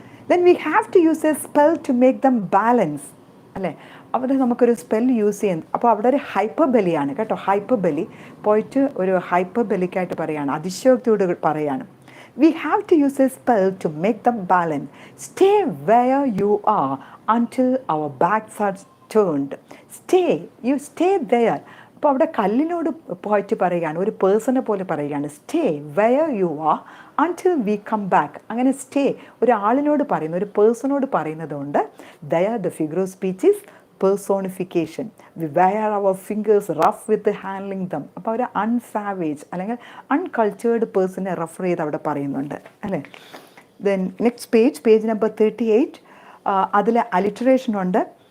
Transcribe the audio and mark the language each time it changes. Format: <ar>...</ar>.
<en>Then we have to use a spell to make them balance.</en> <ml>അല്ലേ, അവിടെ നമുക്കൊരു spell use ചെയ്യുന്നു. അപ്പോൾ അവിടെ ഒരു ഹൈപ്പർബലിയാണ് കേട്ടോ. ഹൈപ്പർബലി പോയിട്ട് ഒരു ഹൈപ്പർബലിക്കായിട്ട് പറയാണ്, അതിശയോക്തിയോട് പറയാണ്.</ml> <en>We have to use a spell to make them balance. Stay where you are until our backs are turned. You stay there.</en> <ml>അപ്പോൾ അവിടെ കല്ലിനോട് പോയിട്ട് പറയുകയാണ്, ഒരു പേഴ്സണെ പോലെ പറയുകയാണ്.</ml> <en>Stay where you are until we come back.</en> <ml>അങ്ങനെ സ്റ്റേ ഒരാളിനോട് പറയുന്നു, ഒരു പേഴ്സണോട് പറയുന്നത് കൊണ്ട്</ml> <en>there the figure of speech is personification. We wear our fingers rough with handling them.</en> <ml>അപ്പോൾ ഒരു അൺസാവേജ് അല്ലെങ്കിൽ അൺകൾച്ചേർഡ് പേഴ്സണെ റെഫർ ചെയ്ത് അവിടെ പറയുന്നുണ്ട് അല്ലേ. ദെൻ നെക്സ്റ്റ് പേജ് നമ്പർ 38, അതിൽ അലിറ്ററേഷൻ ഉണ്ട്.</ml>